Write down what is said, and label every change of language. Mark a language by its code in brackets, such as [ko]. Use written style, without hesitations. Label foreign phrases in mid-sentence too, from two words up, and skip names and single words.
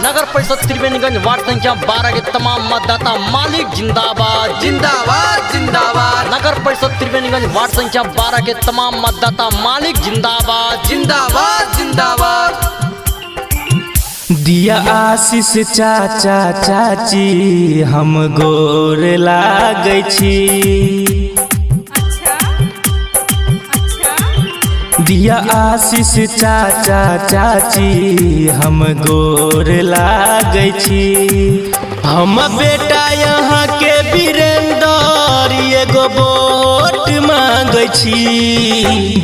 [mai] नगर परिषद त्रिवेणीगंज वार्ड संख्या 12 के तमाम मतदाता मालिक जिंदाबाद जिंदाबाद जिंदाबाद, नगर परिषद त्रिवेणीगंज वार्ड संख्या 12 के तमाम मतदाता मालिक जिंदाबाद जिंदाबाद जिंदाबाद। दिया आशीष चाचा चाची हम गोर लागै छी। दिया आशीष चाचा चाची हम गोर लागै छी। हम बेटा यहाँ के वीरेंद्र एगो वोट मांगै छी।